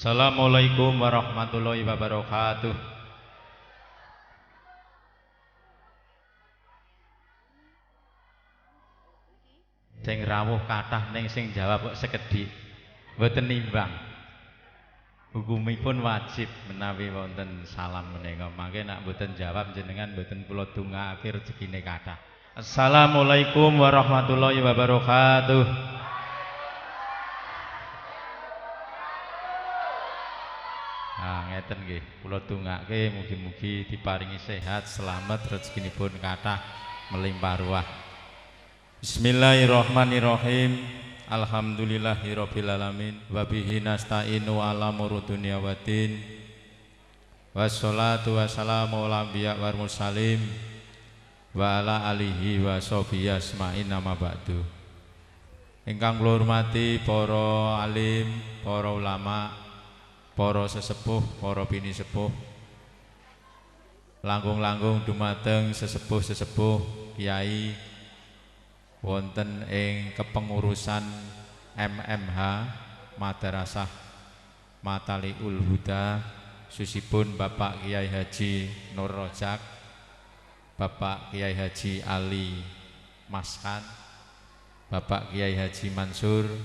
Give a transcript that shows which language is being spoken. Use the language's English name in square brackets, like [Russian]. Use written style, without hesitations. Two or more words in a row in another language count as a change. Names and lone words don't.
[Arabic] السلام عليكم ورحمة الله وبركاته. [Javanese] Sing rawuh kathah ning sing jawab kok sekedhik. Mboten nimbang. Hukumipun wajib menawi wonten salam menika. Mangke nek mboten jawab jenengan mboten kula dongaaken rezekine kathah. [Arabic] السلام عليكم ورحمة الله وبركاته. [Javanese] Nah, ngeten nggih, kula dongake mugi-mugi diparingi sehat, selamat, rezekinipun kathah melimpah ruah. [Arabic] بسم الله الرحمن الرحيم. الحمد لله رب العالمين وبه نستعين على أمور الدنيا والدين. والصلاة والسلام على الأنبياء والمرسلين وعلى آله وصحبه أجمعين أما بعد. [Javanese] Ingkang kula hormati para alim, para ulama, para sesepuh, para bini sepuh, langkung-langkung dumateng sesepuh-sesepuh kiai wonten ing kepengurusan MMH Madrasah Mataliul Huda, susipun Bapak Kiai Haji Nur Rojak, Bapak Kiai Haji Ali Maskan, Bapak Kiai Haji Mansur,